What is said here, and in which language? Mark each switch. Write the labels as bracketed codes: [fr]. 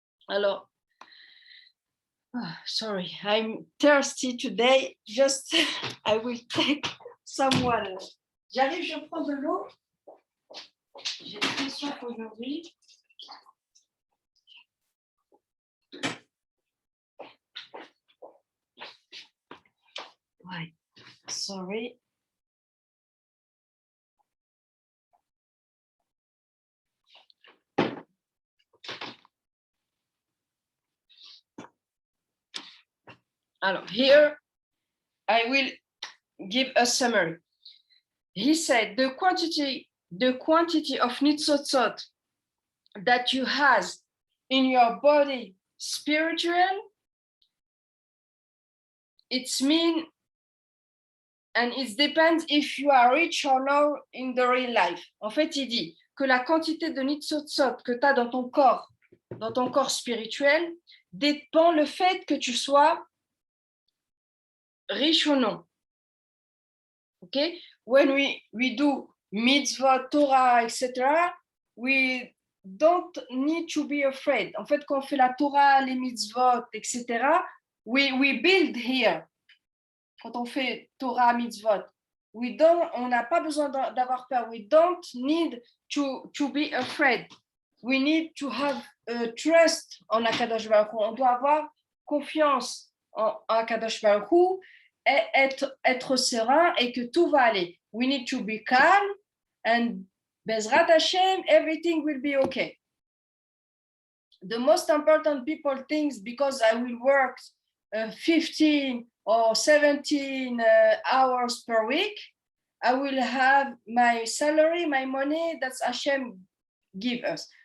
[fr] Alors, [en] sorry, I'm thirsty today. Just, I will take some water. [fr] J'arrive, je prends de l'eau. J'ai très soif aujourd'hui. Ouais, [en] sorry. [fr] Alors, [en] here I will give a summary. He said the quantity of nitzotzot that you has in your body spiritual, it's mean, and it depends if you are rich or no in the real life. [fr] En fait, il dit que la quantité de nitzotzot que tu as dans ton corps spirituel, dépend le fait que tu sois riche ou non. [en] Okay? When we do mitzvot, Torah, etc., we don't need to be afraid. [fr] En fait, quand on fait la Torah, les mitzvot, etc., [en] we build here. [fr] Quand on fait Torah, mitzvot, on n'a pas besoin d'avoir peur. [en] We don't need to be afraid. We need to have trust [fr] en Akadosh Baruch Hu. On doit avoir confiance en Akadosh Baruch Hu, et être serein et que tout va aller. [en] We need to be calm and Bezrat Hashem, everything will be okay. The most important people think because I will work 15 or 17 hours per week, I will have my salary, my money, that's Hashem give us.